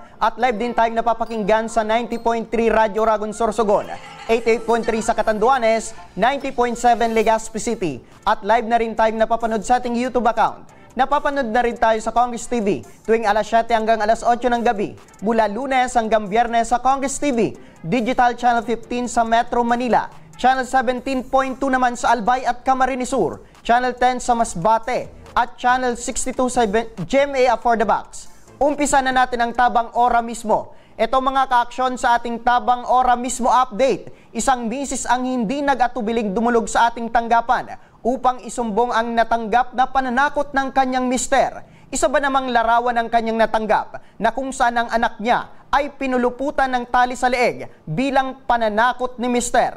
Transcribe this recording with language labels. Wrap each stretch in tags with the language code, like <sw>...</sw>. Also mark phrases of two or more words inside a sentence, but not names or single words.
<tl>At live din tayong napapakinggan sa 90.3 Radyo Ragon Sorsogon, 88.3 sa Catanduanes, 90.7 Legazpi City. At live na rin tayong napapanood sa ating YouTube account. Napapanood na rin tayo sa Congress TV tuwing alas 7 hanggang alas 8 ng gabi. Mula Lunes hanggang Biyernes sa Congress TV, Digital Channel 15 sa Metro Manila, Channel 17.2 naman sa Albay at Camarines Sur, Channel 10 sa Masbate, at Channel 62 sa GMA For the Box. Umpisa na natin ang Tabang Ora mismo. Ito mga ka-aksyon sa ating Tabang Ora mismo update. Isang misis ang hindi nag-atubiling dumulog sa ating tanggapan upang isumbong ang natanggap na pananakot ng kanyang mister. Isa ba namang larawan ng kanyang natanggap na kung saan ang anak niya ay pinuluputan ng tali sa leeg bilang pananakot ni mister.</tl>